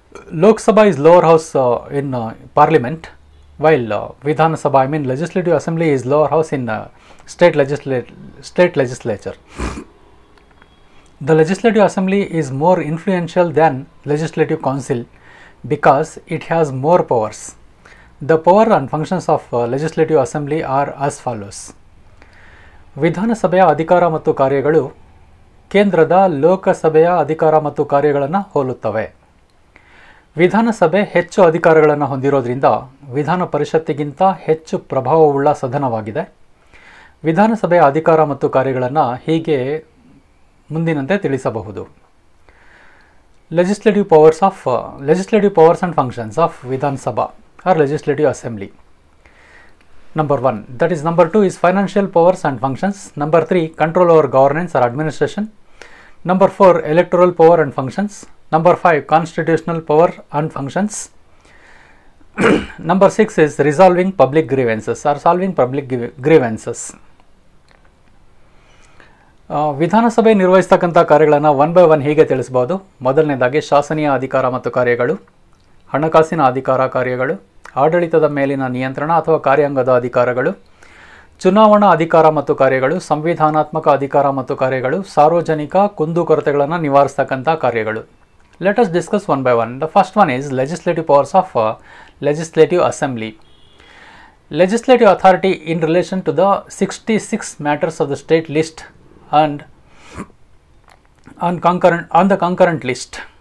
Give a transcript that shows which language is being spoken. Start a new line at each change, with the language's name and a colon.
English: Lok Sabha is lower house in Parliament, while Vidhan Sabha, Legislative Assembly, is lower house in state legislature. The Legislative Assembly is more influential than Legislative Council because it has more powers. The power and functions of Legislative Assembly are as follows.
Kannada: ವಿಧಾನಸಭೆಯ ಅಧಿಕಾರ ಮತ್ತು ಕಾರ್ಯಗಳು ಕೇಂದ್ರದ ಲೋಕಸಭೆಯ ಅಧಿಕಾರ ಮತ್ತು ಕಾರ್ಯಗಳನ್ನು ಹೋಲುತ್ತವೆ. ವಿಧಾನಸಭೆ ಹೆಚ್ಚು ಅಧಿಕಾರಗಳನ್ನು ಹೊಂದಿರೋದ್ರಿಂದ ವಿಧಾನ ಪರಿಷತ್ತಿಗಿಂತ ಹೆಚ್ಚು ಪ್ರಭಾವವುಳ್ಳ ಸದನವಾಗಿದೆ. ವಿಧಾನಸಭೆಯ ಅಧಿಕಾರ ಮತ್ತು ಕಾರ್ಯಗಳನ್ನು ಹೀಗೆ ಮುಂದಿನಂತೆ ತಿಳಿಸಬಹುದು.
English: Legislative powers and functions of Vidhan Sabha or Legislative Assembly. Number 1, that is number 2 is financial powers and functions. Number 3, control over governance or administration. Number 4, electoral power and functions. Number 5, constitutional power and functions. Number 6 is resolving public grievances or solving public grievances.
Kannada: ವಿಧಾನಸಭೆ ನಿರ್ವಹಿಸತಕ್ಕಂಥ ಕಾರ್ಯಗಳನ್ನು
English: one by one
Kannada: ಹೀಗೆ ತಿಳಿಸಬಹುದು. ಮೊದಲನೇದಾಗಿ ಶಾಸನೀಯ ಅಧಿಕಾರ ಮತ್ತು ಕಾರ್ಯಗಳು, ಹಣಕಾಸಿನ ಅಧಿಕಾರ ಕಾರ್ಯಗಳು, ಆಡಳಿತದ ಮೇಲಿನ ನಿಯಂತ್ರಣ ಅಥವಾ ಕಾರ್ಯಾಂಗದ ಅಧಿಕಾರಗಳು, ಚುನಾವಣಾ ಅಧಿಕಾರ ಮತ್ತು ಕಾರ್ಯಗಳು, ಸಂವಿಧಾನಾತ್ಮಕ ಅಧಿಕಾರ ಮತ್ತು ಕಾರ್ಯಗಳು, ಸಾರ್ವಜನಿಕ ಕುಂದುಕೊರತೆಗಳನ್ನು ನಿವಾರಿಸತಕ್ಕಂಥ ಕಾರ್ಯಗಳು.
English: Let us discuss one by one. The first one is legislative powers of Legislative Assembly. Legislative authority in relation to the 66 matters of the state list and on the concurrent list.